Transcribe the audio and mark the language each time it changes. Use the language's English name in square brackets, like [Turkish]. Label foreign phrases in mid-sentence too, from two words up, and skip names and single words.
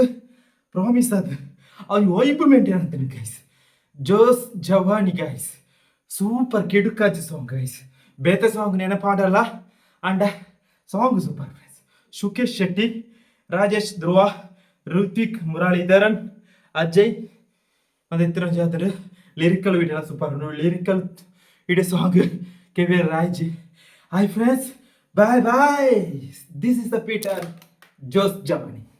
[Tulu] ಪ್ರಾಮಿಸ್ ಅದು ಅವು [English] vibe maintain [Tulu] ಅಂತಾನೆ ಗೈಸ್ ಜೋಸ್ ಜವಾನಿ [English] guys super [Tulu] ಕಿಡುಕಾಜಿ [English] song guys [Tulu] ಬೇತೆ ಸಾಂಗ್ ನೆನಪಾಡಲ್ಲ [English] and song super guys [Tulu] ಶುಕೇಶ್ ಶೆಟ್ಟಿ ರಾಜೇಶ್ ಧ್ರುವ ಋತಿಕ್ ಮುರಳೀಧರನ್ ಅಜಯ್ ಮತ್ತು ಇತರ ಜಾತ್ರೆ [English] lyrical video super lyrical video song [Tulu] KVR Raji. [English] Hi friends, bye bye. This is the Peter Jos Jamani.